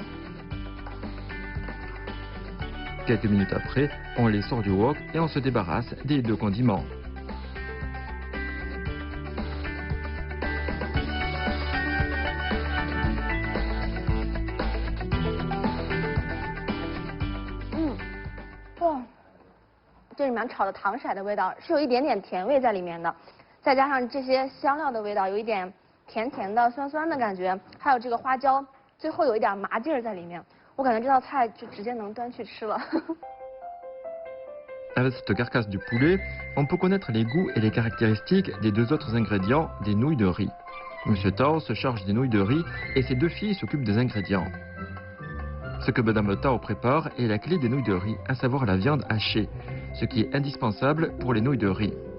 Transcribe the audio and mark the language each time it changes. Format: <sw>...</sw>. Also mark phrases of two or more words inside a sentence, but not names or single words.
<fr>Quelques minutes après, on les sort du wok et on se débarrasse des deux condiments. Mmh.</fr> <zh>这里面炒的糖色的味道是有一点点甜味在里面的，再加上这些香料的味道，有一点甜甜的、酸酸的感觉，还有这个花椒，最后有一点麻劲儿在里面。我感觉这道菜就直接能端去吃了。</zh> <fr>Avec cette carcasse du poulet, on peut connaître les goûts et les caractéristiques des deux autres ingrédients des nouilles de riz. Monsieur Tao se charge des nouilles de riz et ses deux filles s'occupent des ingrédients. Ce que Madame Tao prépare est la clé des nouilles de riz, à savoir la viande hachée, ce qui est indispensable pour les nouilles de riz.</fr>